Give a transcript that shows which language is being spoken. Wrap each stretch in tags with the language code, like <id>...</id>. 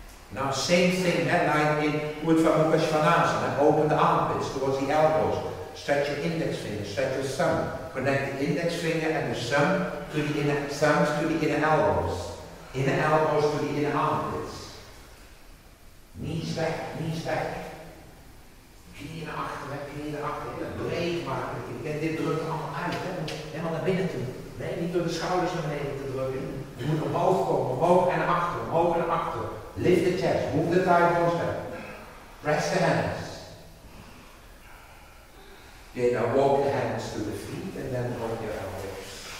<en>Now same thing, like in Urdhva Mukha Svanasana. Open the armpits towards the elbows. Stretch your index finger, stretch your thumb. Connect the index finger and the thumb to the inner thumbs to the inner elbows. Inner elbows to the inner armpits. Knees back, knees back.</en> <nl>Knieën naar achteren, knieën naar achteren. Breed maken. Dit drukt allemaal uit. Helemaal naar binnen toe. Nee, niet door de schouders naar beneden te drukken. Je moet omhoog komen, omhoog en naar achteren, omhoog en naar achteren.</nl> <en>Lift the chest, move the thigh bones back. Press the hands. Okay, now walk the hands to the feet and then drop your elbows.</en>